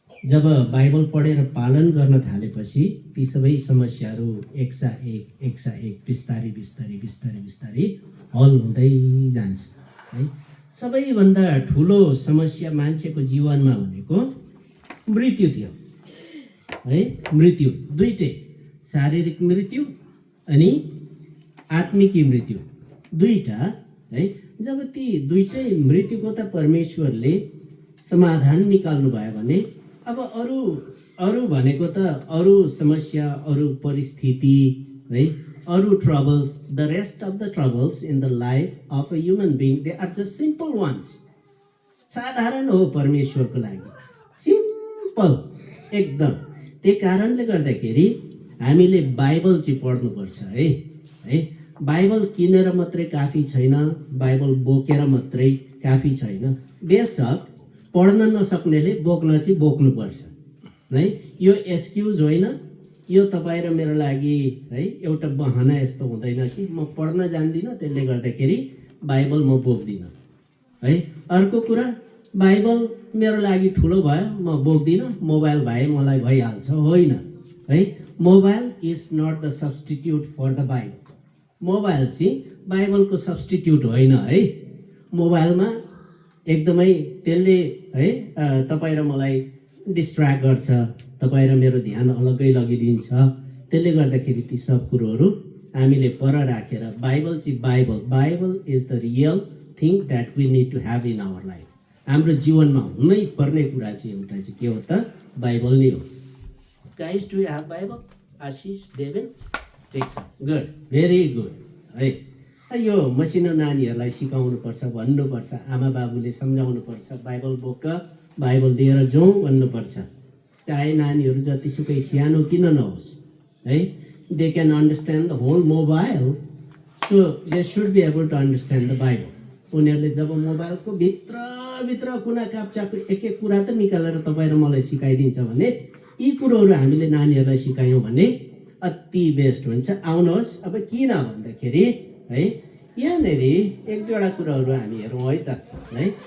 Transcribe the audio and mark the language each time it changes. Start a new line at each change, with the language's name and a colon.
Nepali: जब Bible पढेर पालन गर्न थालेपछि ती सबै समस्याहरू एकसा एक बिस्तारै बिस्तारै बिस्तारै बिस्तारै हल हुँदै जान्छ है। सबैभन्दा ठुलो समस्या मान्छेको जीवनमा भनेको मृत्यु थियो है। मृत्यु दुईटै, शारीरिक मृत्यु अनि आत्मिकी मृत्यु दुईटा है। जब ती दुईटै मृत्युको त परमेश्वरले समाधान निकाल्नु भयो भने अब अरू भनेको त अरू समस्या, अरू परिस्थिति है, अरू troubles,
English: The rest of the troubles in the life of a human being, they are just simple ones.
Nepali: साधारण हो परमेश्वरको लागि, सिम्पल एकदम। त्यही कारणले गर्दाखेरि हामीले बाइबल चाहिँ पढ्नुपर्छ है। बाइबल किनेर मात्रै काफी छैन, बाइबल बोकेर मात्रै काफी छैन। बेशक पढ्न नसक्नेले बोक्न चाहिँ बोक्नुपर्छ है। यो एक्सक्युज होइन, यो तपाईँ र मेरो लागि है एउटा बहाना यस्तो हुँदैन कि म पढ्न जान्दिनँ त्यसले गर्दाखेरि बाइबल म बोक्दिनँ है। अर्को कुरा, बाइबल मेरो लागि ठुलो भयो म बोक्दिनँ, मोबाइल भए मलाई भइहाल्छ, होइन है।
English: Mobile is not the substitute for the Bible.
Nepali: Mobile चाहिँ बाइबलको सब्स्टिट्युट होइन है। मोबाइलमा एकदमै त्यसले है तपाईँ र मलाई डिस्ट्र्याक्ट गर्छ, तपाईँ र मेरो ध्यान अलग्गै लगिदिन्छ। त्यसले गर्दाखेरि ती सब कुरोहरू हामीले पर राखेर बाइबल चाहिँ
English: Bible is the real thing that we need to have in our life.
Nepali: हाम्रो जीवनमा हुनै पर्ने कुरा चाहिँ एउटा चाहिँ के हो त, बाइबल नै हो।
English: Guys, do you have Bible? Ashish, Devin?
Nepali: ठिक छ,
English: Good, very good है।
Nepali: यो मसिनो नानीहरूलाई सिकाउनुपर्छ, भन्नुपर्छ, आमा बाबुले सम्झाउनुपर्छ, बाइबल बोक, बाइबल लिएर जाउँ भन्नुपर्छ। चाहे नानीहरू जतिसुकै सानो किन नहोस् है,
English: They can understand the whole mobile, so they should be able to understand the Bible.
Nepali: उनीहरूले जब मोबाइलको भित्र कुना काप्चाको एक कुरा त निकालेर तपाईँ र मलाई सिकाइदिन्छ भने, यी कुरोहरू हामीले नानीहरूलाई सिकायौँ भने अति बेस्ट हुन्छ। आउनुहोस् अब किन भन्दाखेरि है, यहाँनिर एक दुईवटा कुराहरू हामी हेरौँ है त है।